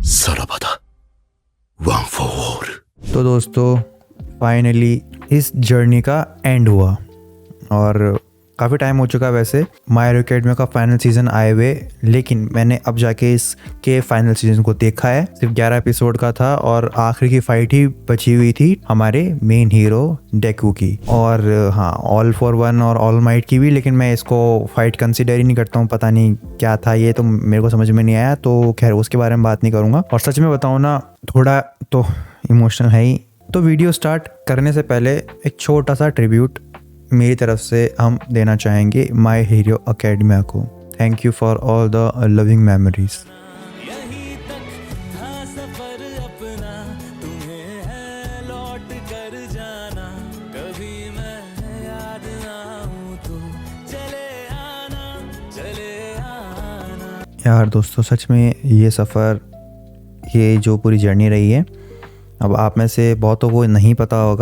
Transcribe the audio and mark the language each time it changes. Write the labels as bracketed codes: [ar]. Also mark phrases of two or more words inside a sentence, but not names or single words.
[ja] さらばだ。ワンフォーオール。 [hi] तो दोस्तों फाइनली इस जर्नी का एंड हुआ और काफ़ी टाइम हो चुका है वैसे माय हीरो एकेडमी का [en] final season [hi] आए हुए, लेकिन मैंने अब जाके इसके [en] final season [hi] को देखा है। सिर्फ 11 एपिसोड का था और आखिरी की फाइट ही बची हुई थी हमारे मेन हीरो डेकू की, और हाँ ऑल फॉर वन और ऑल माइट की भी, लेकिन मैं इसको [en] fight consider [hi] ही नहीं करता हूँ। पता नहीं क्या था ये, तो मेरे को समझ में नहीं आया, तो खैर उसके बारे में बात नहीं करूँगा। और सच में बताऊँ ना, थोड़ा तो इमोशनल है ही। तो [en] video start [hi] करने से पहले एक छोटा सा ट्रिब्यूट मेरी तरफ से हम देना चाहेंगे माय हीरो एकेडमी को। [en] thank you for all the loving memories. [hi] यहीं तक था सफर अपना, तुम्हें है लौट कर जाना। कभी मैं याद आऊं तो चले आना। यार दोस्तों सच में ये सफ़र, ये जो पूरी जर्नी रही है, अब आप में से बहुतों को नहीं पता होगा।